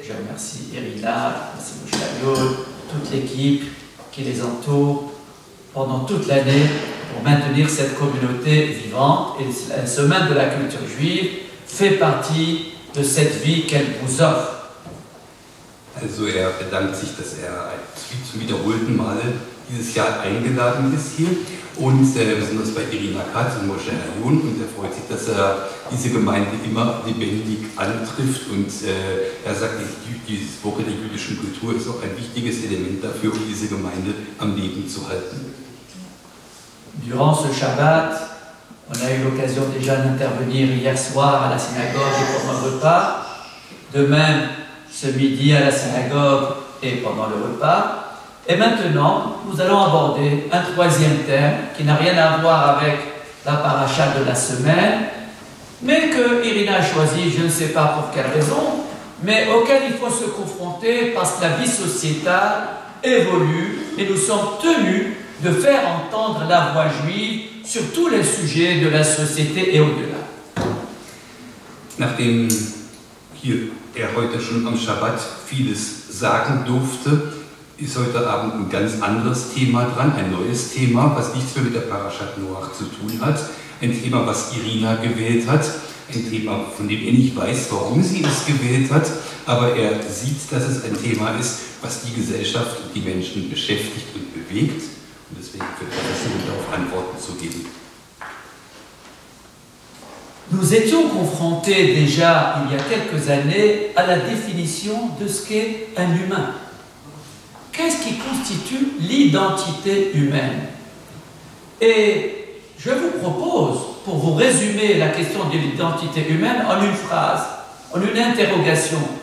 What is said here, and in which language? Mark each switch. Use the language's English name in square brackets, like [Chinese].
[French] Je remercie Irina, merci Mouchtayoul, toute l'équipe qui les entoure pendant toute l'année pour maintenir cette communauté vivante. Et la semaine de la culture juive fait partie de cette vie qu'elle vous offre. [German] Also bedankt sich, dass zum wiederholten Male dieses Jahr eingeladen ist hier und besonders bei Irina Katz und Moshe Hayun, und er freut sich, dass diese Gemeinde immer lebendig antrifft, und er sagt, die Woche der jüdischen Kultur ist auch ein wichtiges Element dafür, um diese Gemeinde am Leben zu halten. [French] Durant ce Shabbat, on a eu l'occasion déjà d'intervenir hier soir à la synagogue et pendant le repas, de même ce midi à la synagogue et pendant le repas. Et maintenant, nous allons aborder un troisième thème qui n'a rien à voir avec la paracha de la semaine, mais que Irina a choisi, je ne sais pas pour quelle raison, mais auquel il faut se confronter parce que la vie sociétale évolue et nous sommes tenus de faire entendre la voix juive sur tous les sujets de la société et au-delà. [German] Nachdem hier heute schon am Schabbat vieles sagen durfte, ist heute Abend ein ganz anderes Thema dran, ein neues Thema, was nichts mehr mit der Parashat Noach zu tun hat, ein Thema, was Irina gewählt hat, ein Thema, von dem er nicht weiß, warum sie es gewählt hat, aber er sieht, dass es ein Thema ist, was die Gesellschaft und die Menschen beschäftigt und bewegt, und deswegen wird er versuchen, darauf Antworten zu geben. [French] Nous étions confrontés déjà, il y a quelques années, à la définition de ce qu'est un humain. Qu'est-ce qui constitue l'identité humaine? Et je vous propose, pour vous résumer la question de l'identité humaine en une phrase, en une interrogation.